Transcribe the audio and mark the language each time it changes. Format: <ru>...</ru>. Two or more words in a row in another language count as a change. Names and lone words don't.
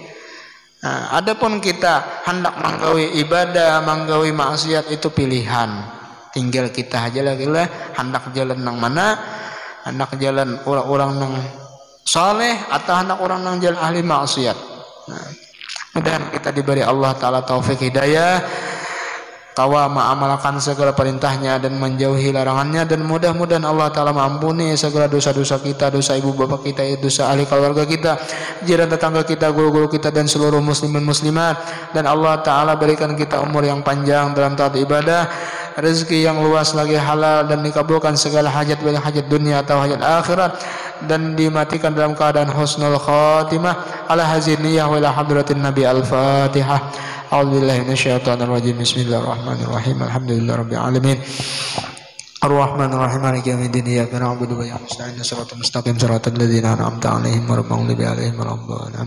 <bjn>Nah, adapun kita hendak menggawi ibadah, menggawi maksiat itu pilihan. Tinggal kita aja lagi lah hendak jalan nang mana, hendak jalan orang-orang nang soleh atau hendak orang nang jalan ahli maksiat.</bjn> <id>Nah, mudah-mudahan kita diberi Allah Ta'ala taufik hidayah. tawa mengamalkan segala perintahnya dan menjauhi larangannya, dan mudah-mudahan Allah Ta'ala mengampuni segala dosa-dosa kita, dosa ibu bapak kita, dosa ahli keluarga kita, jiran tetangga kita, guru-guru kita, dan seluruh muslimin muslimat. Dan Allah Ta'ala berikan kita umur yang panjang dalam taat ibadah, rezeki yang luas lagi halal, dan dikabulkan segala hajat, baik hajat dunia atau hajat akhirat, dan dimatikan dalam keadaan</id> <ar>حسن الخاتمة. على هذه النية وإلى حضرة النبي. الفاتحة. أعوذ بالله من الشيطان الرجيم. بسم الله الرحمن الرحيم. الحمد لله رب العالمين. الرحمن الرحيم. مالك يوم الدين. إياك نعبد وإياك نستعين. الصراط المستقيم. صراط الذين أنعمت عليهم غير المغضوب عليهم ولا الضالين.</ar>